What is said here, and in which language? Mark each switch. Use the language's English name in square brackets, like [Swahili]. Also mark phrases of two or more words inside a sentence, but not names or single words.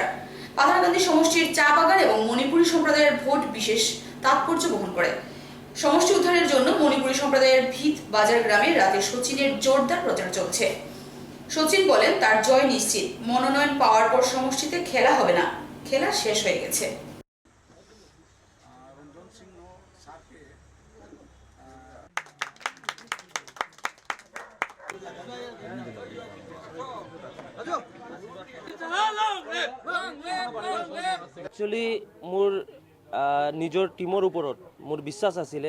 [Bangla] পাথারকান্দি সমষ্টির চা বাগান এবং মণিপুরী সম্প্রদায়ের ভোট বিশেষ তাৎপর্য বহন করে। সমষ্টি উদ্ধারের জন্য মণিপুরী সম্প্রদায়ের ভিত বাজার গ্রামে রাতে সচিনের জোরদার প্রচার চলছে। সচিন বলেন তার জয় নিশ্চিত, মনোনয়ন পাওয়ার পর সমষ্টিতে খেলা হবে না, খেলা শেষ হয়ে গেছে। [Assamese] একচুয়ালি মোৰ নিজৰ টিমৰ ওপৰত মোৰ বিশ্বাস আছিলে